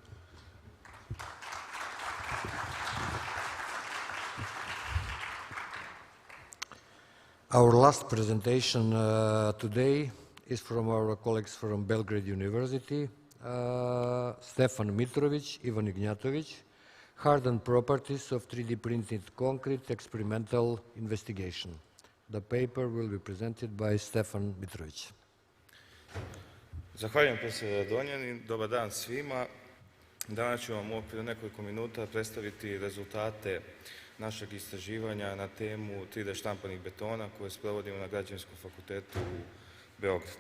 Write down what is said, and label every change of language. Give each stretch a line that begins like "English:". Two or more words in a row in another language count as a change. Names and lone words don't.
English: Our last presentation today is from our colleagues from Belgrade University, Stefan Mitrovic, Ivan Ignjatovic, Hardened Properties of 3D Printed Concrete Experimental Investigation. The paper will be presented by Stefan Mitrovic.
Serbian: Zahvaljujem profesor Donjan i dobar dan svima. Danas ću vam u okviru nekoliko minuta predstaviti rezultate našeg istraživanja na temu 3D štampanih betona koje sprovodimo na Građevinskom fakultetu u Beogradu.